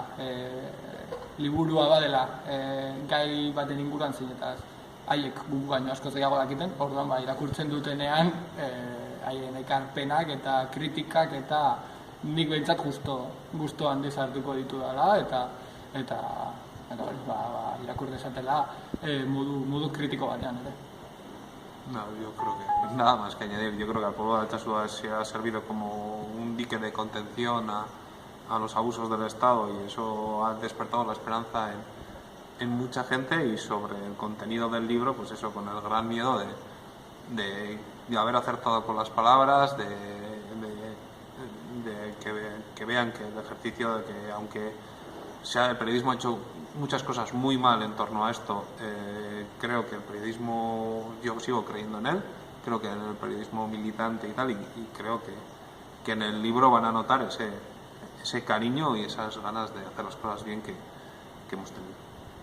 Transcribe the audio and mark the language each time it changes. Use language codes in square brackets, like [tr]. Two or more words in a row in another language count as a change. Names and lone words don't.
[eu] liburua badela gai baten inguruan zinetaz haiek guk baino asko gehiago dakiten, orduan irakurtzen dutenean haien ekarpenak eta kritikak eta nik behintzat gusto handiz hartuko ditu dela eta irakur dezatela modu kritiko batean ere. [es] No, yo creo que nada más que añadir. Yo creo que al pueblo de Altsasu se ha servido como un dique de contención a los abusos del Estado, y eso ha despertado la esperanza en mucha gente. Y sobre el contenido del libro, pues eso, con el gran miedo de haber acertado con las palabras, de que vean que el ejercicio de que, aunque el periodismo ha hecho muchas cosas muy mal en torno a esto, creo que el periodismo, yo sigo creyendo en él, creo que en el periodismo militante y tal, y creo que en el libro van a notar ese cariño y esas ganas de hacer las cosas bien que hemos tenido.